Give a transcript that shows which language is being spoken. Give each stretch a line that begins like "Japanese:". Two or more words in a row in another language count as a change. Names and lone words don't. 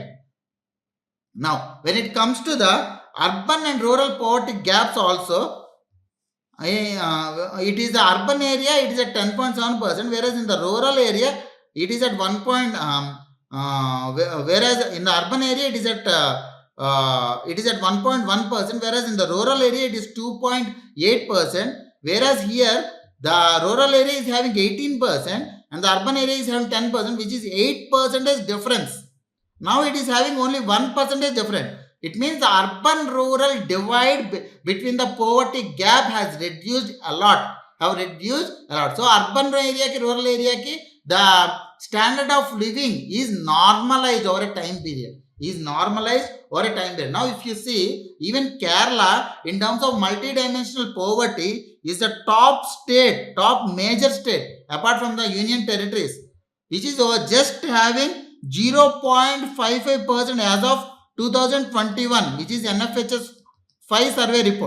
English: Now, when it comes to the urban and rural poverty gaps also, it is the urban area, it is at 10.7%, whereas in the rural area, it is at whereas in the urban area, it is at 1.1%, whereas in the rural area, it is 2.8%, whereas here, the rural area is having 18%, and the urban area is having 10%, which is 8% difference. Now it is having only 1% difference. It means the urban-rural divide between the poverty gap has reduced a lot. So urban area ki rural area ki, the standard of living is normalized over a time period. Now if you see, even Kerala, in terms of multidimensional poverty, is the top major state apart from the union territories, which is just having 0.55% as of 2021, which is NFHS 5 survey report.